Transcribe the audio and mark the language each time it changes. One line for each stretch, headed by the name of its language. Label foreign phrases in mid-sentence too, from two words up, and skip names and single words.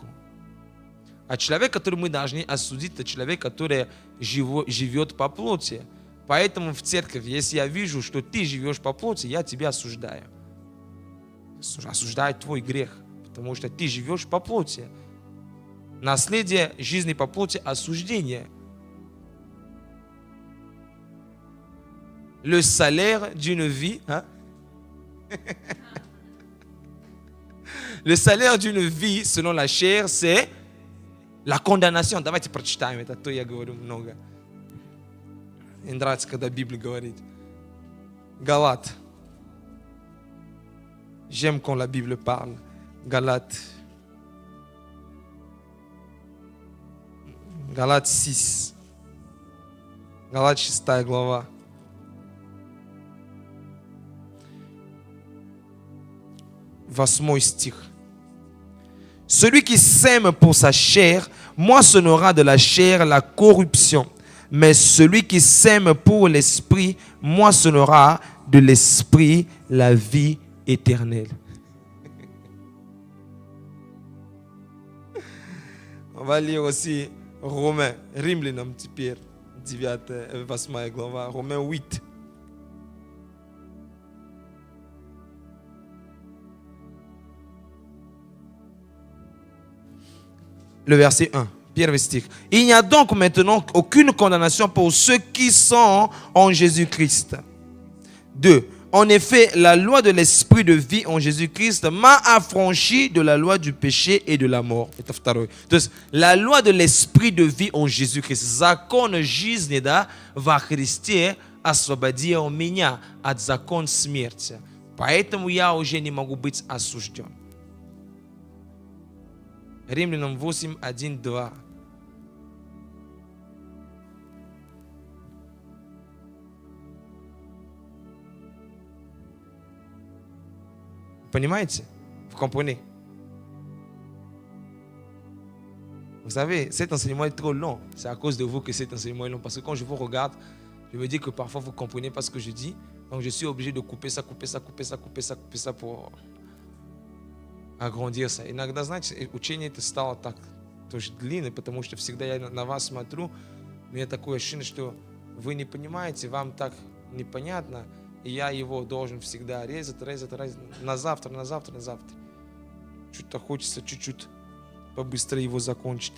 Russian: А человек, который мы должны осудить, это человек, который живет по плоти. Поэтому в церковь, если я вижу, что ты живешь по плоти, я тебя осуждаю. Осуждаю твой грех, потому что ты живешь по плоти. Наследие жизни по плоти – осуждение.
French: Le salaire d'une vie, le salaire d'une vie selon la chair, c'est la condamnation.
Russian: Давайте прочитаем это, то я говорю много. Мне нравится, когда Библия говорит.
French: Galates. J'aime quand la Bible parle. Galates. Galates 6.
Russian: Galates 6 глава. Восьмой стих.
French: Celui qui sème pour sa chair moissonnera de la chair la corruption. Mais celui qui sème pour l'esprit moissonnera de l'esprit la vie éternelle. On va lire aussi Romains,
Russian: Римлянам теперь, 8 глава,
French: Romains 8. Le verset 1.
Russian: Первый стих.
French: Il n'y a donc maintenant aucune condamnation pour ceux qui sont en Jésus-Christ. 2. En effet, la loi de l'esprit de vie en Jésus-Christ m'a affranchi de la loi du péché et de la mort.
Russian: Это второй. То есть,
French: la loi de l'esprit de vie en Jésus-Christ.
Russian: Закон жизни, да, во Христе освободил меня от закона смерти. Поэтому я уже не могу быть осужден. Римлянам 8, 1, 2. Понимаете?
French: Vous comprenez? Vous savez, cet enseignement est trop long. C'est à cause de vous que cet enseignement est long. Parce que quand je vous regarde, je me dis que parfois vous ne comprenez pas ce que je dis. Donc je suis obligé de couper ça pour agrandir ça.
Russian: Иногда, знаете, учение это стало так тоже длинное, потому что всегда я на вас смотрю, у меня такое ощущение, что вы не понимаете, вам так непонятно, и я его должен всегда резать, на завтра. Что-то хочется чуть-чуть побыстрее его закончить.